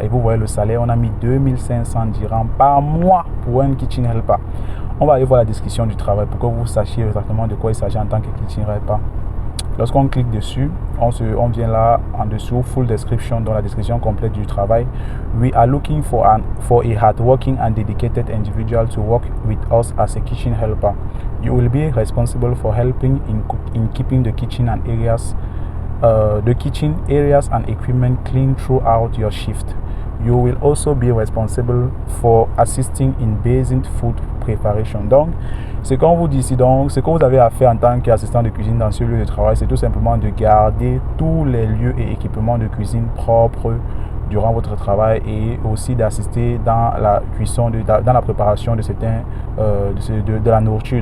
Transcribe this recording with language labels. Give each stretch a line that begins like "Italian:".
French: Et vous voyez le salaire, on a mis 2500 dirhams par mois pour un Kitchen Helper. On va aller voir la description du travail pour que vous sachiez exactement de quoi il s'agit en tant que Kitchen Helper. Lorsqu'on clique dessus, on vient là en dessous,
English: full description,
French: dans la description complète du travail.
English: We are looking for a hardworking and dedicated individual to work with us as a kitchen helper. You will be responsible for helping in keeping the kitchen and areas and equipment clean throughout your shift. You will also be responsible for assisting in basic food preparation.
French: Donc, ce qu'on vous dit ici, donc, ce que vous avez à faire en tant qu'assistant de cuisine dans ce lieu de travail, c'est tout simplement de garder tous les lieux et équipements de cuisine propres durant votre travail et aussi d'assister dans la cuisson, dans la préparation de certains, de la nourriture.